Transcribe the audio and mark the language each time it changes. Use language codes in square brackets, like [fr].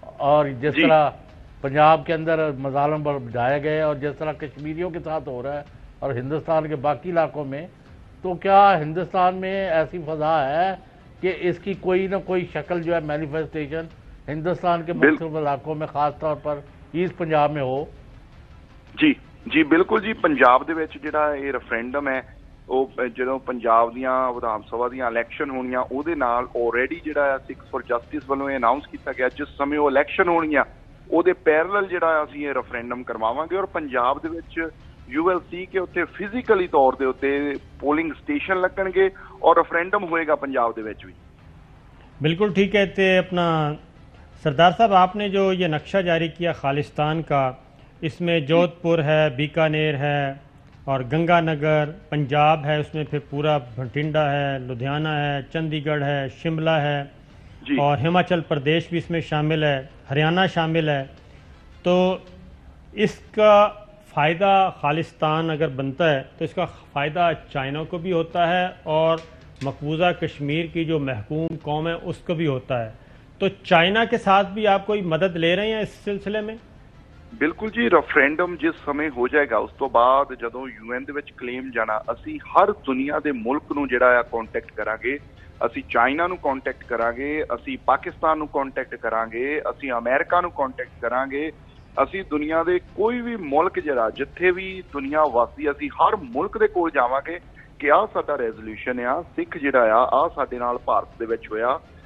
[ur] اور جس طرح پنجاب کے اندر مظالم بڑھائے گئے اور جس طرح کشمیریوں کے ساتھ ہو رہا ہے اور ہندوستان کے باقی علاقوں میں، تو کیا ہندوستان میں ایسی فضا ہے کہ اس کی کوئی نہ کوئی شکل جو ہے مینیفیسٹیشن ہندوستان کے مختلف علاقوں میں خاص طور پر ایسٹ پنجاب میں ہو؟ [pa] جی بالکل جی، پنجاب دے وچ جڑا یہ ریفرینڈم ہے وہ جدوں پنجاب دیاں ودھان سبھا دیاں الیکشن ہونیاں اودے نال آلریڈی جڑا ہے سکس فار جسٹس والوں یہ اناؤنس کیتا گیا جس سمے وہ الیکشن ہونیاں اودے پیرلل جڑا اسی یہ ریفرینڈم کرواواں گے، اور پنجاب دے وچ [en] you will see [pa] کہ اتنے فزیکلی طور دے اتنے پولنگ سٹیشن لگن گے اور ریفرینڈم ہوئے گا پنجاب دے وچ بھی۔ بالکل [ur] ٹھیک ہے۔ تے اپنا سردار صاحب آپ نے جو یہ نقشہ جاری کیا خالصتان کا، اس میں جودھ پور ہے، بیکانیر ہے اور گنگا نگر پنجاب ہے، اس میں پھر پورا بھٹنڈا ہے، لدھیانہ ہے، چندی گڑھ ہے، شملہ ہے اور ہماچل پردیش بھی اس میں شامل ہے، ہریانہ شامل ہے۔ تو اس کا فائدہ خالصتان اگر بنتا ہے تو اس کا فائدہ چائنا کو بھی ہوتا ہے اور مقبوضہ کشمیر کی جو محکوم قوم ہے اس کو بھی ہوتا ہے۔ تو چائنا کے ساتھ بھی آپ کوئی مدد لے رہے ہیں اس سلسلے میں؟ [pa] بالکل جی، ریفرینڈم جس سمے ہو جائے گا اس تو بعد جدوں یو این دے وچ کلیم جانا اسی ہر دنیا دے ملک نو جڑا ہے کانٹیکٹ کران گے، اسی چائنا نو کانٹیکٹ کران گے، اسی پاکستان نو کانٹیکٹ کران گے، اسی امریکہ نو کانٹیکٹ کران گے، اسی دنیا دے کوئی بھی ملک جڑا جتھے بھی دنیا واسی اسی ہر ملک دے کول جاواں گے کہ ساڈا ریزولوشن سکھ جڑا ساڈے نال بھارت دے وچ ہویا،